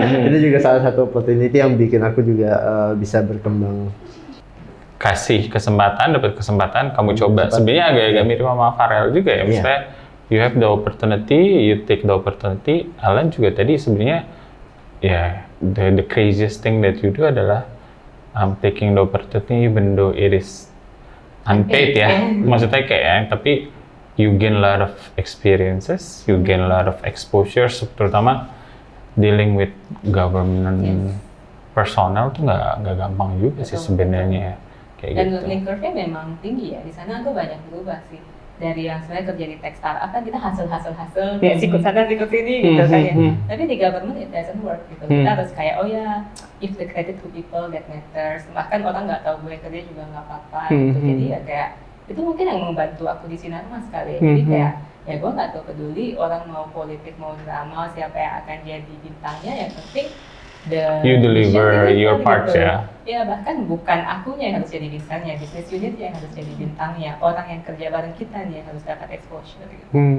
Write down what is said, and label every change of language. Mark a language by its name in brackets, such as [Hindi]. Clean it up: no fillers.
[Indonesian] Itu juga salah satu opportunity yang bikin aku juga bisa berkembang. Kasih kesempatan, dapat kesempatan, kamu coba. Sebenarnya agak-agak mirip sama Farel juga ya. [English] Misalnya you have the opportunity, you take the opportunity. [Indonesian] Alan juga tadi sebenarnya ya [English] the craziest thing that you do adalah taking the opportunity even though it is unpaid ya. [Indonesian] Maksudnya kayak tapi [English] you gain a lot of experiences, you gain a lot of exposure, terutama dealing with government personnel [Indonesian] tuh nggak gampang juga sih sebenarnya. Kayak Dan gitu. learning curve-nya memang tinggi ya. Di sana aku banyak berubah sih. Dari yang sebenarnya kerja di tech startup kan kita hasil kayak sikut sana sikut sini gitu kan ya. [English] Tapi di government it doesn't work gitu. [Indonesian] Kita harus kayak oh ya, [English] if the credit to people that matters. [Indonesian] Bahkan orang nggak tahu gue kerja juga nggak apa-apa gitu. Jadi ya kayak itu mungkin yang membantu aku di Sinarmas kali. Jadi kayak ya gue nggak tahu peduli orang mau politik mau drama siapa yang akan jadi bintangnya, yang penting [English] You deliver your part [Indonesian] gitu. ya. Ya bahkan bukan akunya yang harus jadi bintangnya, business unit yang harus jadi bintangnya, orang yang kerja bareng kita nih yang harus dapat exposure gitu.